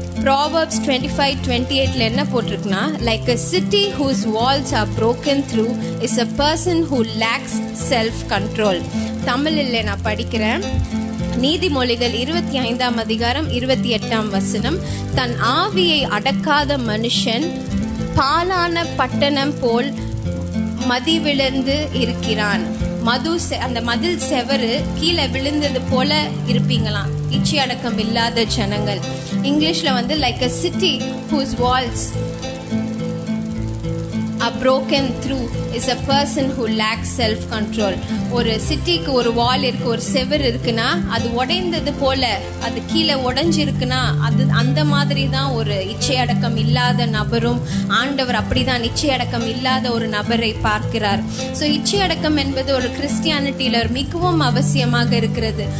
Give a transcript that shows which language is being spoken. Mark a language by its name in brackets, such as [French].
[English] Proverbs 25:28 [Tamil] என்ன போட்டிருக்குன்னா, [English] like a city whose walls are broken through is a person who lacks self control. [Tamil] தமிழில் நான் படிக்கிறேன். நீதிமொழிகள் 25ஆம் அதிகாரம் 28ஆம் வசனம், தன் ஆவியை அடக்காத மனுஷன் பாலான பட்டணம் போல் மதிவிழந்து இருக்கிறான். அந்த மதில் செவரு கீழே விழுந்தது போல இருப்பீங்களாம் இச்சை அடக்கம் இல்லாத ஜனங்கள். இங்கிலீஷ்ல [English] like a city whose walls are broken through is a person who lacks self control. [Tamil] ஒரு சிட்டிக்கு ஒரு வால் இருக்கு, ஒரு செவர் இருக்குன்னா அது உடைந்தது போல, அது கீழே உடைஞ்சிருக்குன்னா அது அந்த மாதிரி தான் ஒரு இச்சை அடக்கம் இல்லாத நபரும். ஆண்டவர் அப்படிதான் இச்சை அடக்கம் இல்லாத ஒரு நபரை பார்க்கிறார். ஸோ இச்சை அடக்கம் என்பது ஒரு கிறிஸ்டியானிட்டியில மிகவும் அவசியமாக இருக்கிறது.